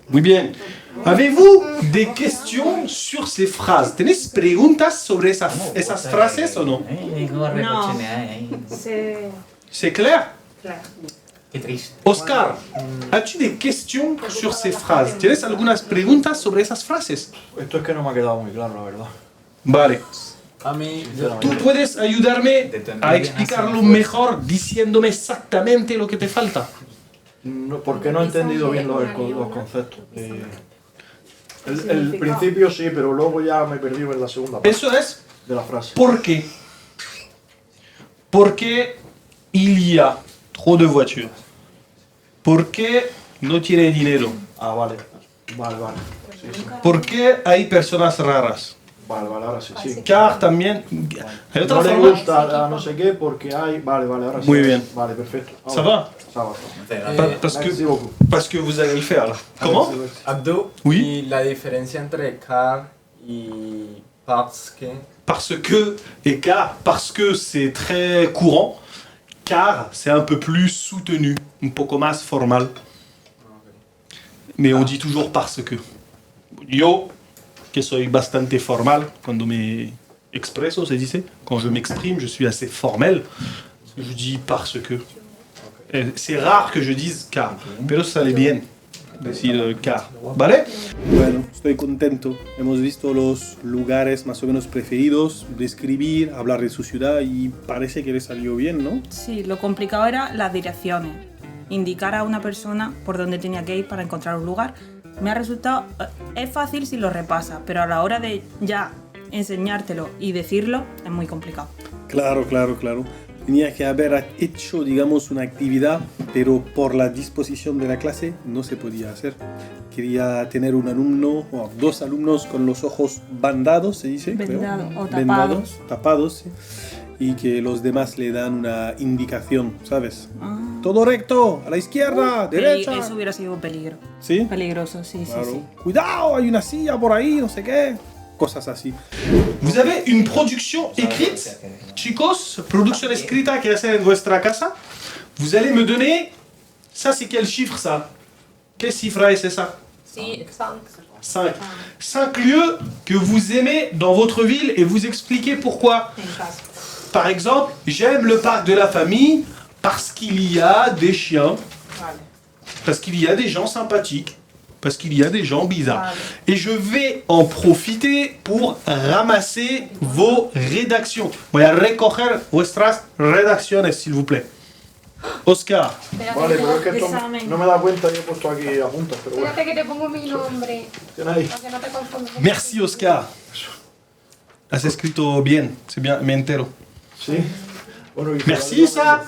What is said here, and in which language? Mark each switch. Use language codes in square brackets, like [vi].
[es] Muy bien. [fr] Avez-vous des questions sur ces phrases? [es] ¿Tenéis preguntas sobre esas frases o no? [fr] No. C'est C'est clair? clair. [es] Qué triste. Oscar, as-tu des questions sur ces phrases? ¿Tienes algunas preguntas sobre esas frases? Esto es que no me ha quedado muy claro, la verdad. Vale. A mí, ¿Tú puedes ayudarme a explicarlo mejor diciéndome exactamente lo que te falta? No, porque no he entendido bien los conceptos. El principio sí, pero luego ya me perdí en la segunda parte Eso es de la frase. ¿por qué? Porque [fr] il y a trop de voitures. [es] Porque no tiene dinero. Ah, vale. Vale, vale. Sí, sí. Porque hay personas raras. Vale, vale, ahora sí, sí. Car también. ¿Hay otra No le forma? gusta a no sé qué porque hay... Vale, vale, ahora sí. Muy bien. Vale, perfecto. [fr] Ça va? Ça va. Parce Merci beaucoup. que vous allez le faire là. Comment? Abdou, Oui. [es] y la diferencia entre car y parce que... [fr] Parce que et car, parce que c'est très courant. Car c'est un peu plus soutenu, [es] un poco más formal. [fr] Mais on dit toujours parce que. [es] Yo, que soy bastante formal cuando me expreso, se dice. [fr] Quand je m'exprime, je suis assez formel. Je dis parce que. C'est rare que je dise car, [es] pero sale bien decir car. ¿Vale? Bueno, estoy contento. Hemos visto los lugares más o menos preferidos, describir, hablar de su ciudad y parece que le salió bien, ¿no? Sí, lo complicado era las direcciones. Indicar a una persona por dónde tenía que ir para encontrar un lugar. Me ha resultado... Es fácil si lo repasa, pero a la hora de ya enseñártelo y decirlo es muy complicado. Claro, claro, claro. Tenía que haber hecho, digamos, una actividad, pero por la disposición de la clase no se podía hacer. Quería tener un alumno o dos alumnos con los ojos bandados, se dice, Vendado, creo. o Vendados, tapados, sí. Y que los demás le dan una indicación, ¿sabes? Todo recto, a la izquierda, derecha. Eso hubiera sido un peligro. ¿Sí? Peligroso, sí, Claro. sí, sí. Cuidado, hay una silla por ahí, no sé qué. Cosas así. [fr] Vous avez une production écrite, chicos, production [es] escrita que hacer en vuestra casa. [fr] Vous allez me donner, ça c'est quel chiffre ça? Quelle [es] cifra es esa? Sí, 5. 5. [fr] 5 lieux que vous aimez dans votre ville et vous expliquez pourquoi. Par exemple, j'aime le parc de la famille parce qu'il y a des chiens, parce qu'il y a des gens sympathiques, parce qu'il y a des gens bizarres. Et je vais en profiter pour ramasser vos rédactions. [es] Voy a recoger vuestras redacciones, [fr] s'il vous plaît. [es] Oscar. Vale, pero es que esto no me da cuenta y he puesto aquí apuntas, pero bueno. Espérate que te pongo mi nombre. ¿Tienes ahí? Para que no te confundas. [fr] Merci, [es] Oscar. Has escrito bien, [fr] c'est bien, [es] me entero. Sí. Bueno, y [fr] Merci, Isa.